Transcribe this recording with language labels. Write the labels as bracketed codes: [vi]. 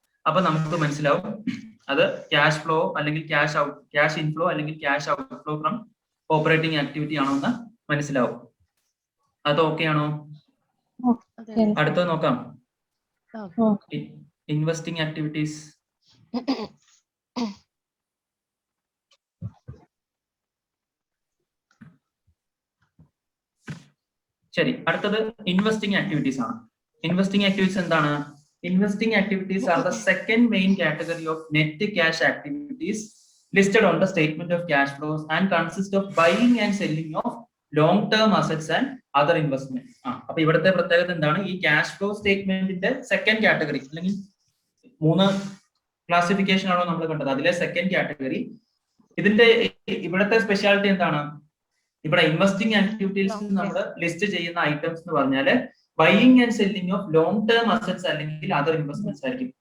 [ml] അപ്പൊ നമുക്ക് മനസ്സിലാവും അത് ക്യാഷ് ഫ്ലോ അല്ലെങ്കിൽ ക്യാഷ് ഇൻഫ്ലോ അല്ലെങ്കിൽ cash outflow from operating activity ആണോ എന്ന് മനസ്സിലാവും. അത് ഓക്കെ ആണോ? അടുത്തത് നോക്കാം. [en] Investing activities. [ml] ശരി, അടുത്തത് ഇൻവെസ്റ്റിംഗ് ആക്ടിവിറ്റീസ് ആണ്. ഇൻവെസ്റ്റിംഗ് ആക്ടിവിറ്റീസ് എന്താണ്? [en] Investing activities are the second main category of net cash activities listed on the statement of cash flows and consist of buying and selling of long-term assets and other investments. [ml] അപ്പൊ ഇവിടുത്തെ പ്രത്യേകത എന്താണ്? ഈ cash flow സ്റ്റേറ്റ്മെന്റിന്റെ second category അല്ലെങ്കിൽ 3 classification ആണോ നമ്മൾ കണ്ടത്, അതിലെ സെക്കൻഡ് കാറ്റഗറി. ഇതിന്റെ ഇവിടുത്തെ സ്പെഷ്യാലിറ്റി എന്താണ്? ഇവിടെ ഇൻവെസ്റ്റിംഗ് ആക്ടിവിറ്റീസ് നമ്മൾ ലിസ്റ്റ് ചെയ്യുന്ന ഐറ്റംസ് എന്ന് പറഞ്ഞാല് buying and selling of long term assets അല്ലെങ്കിൽ അതർ ഇൻവെസ്റ്റ്മെന്റ്സ് ആയിരിക്കും.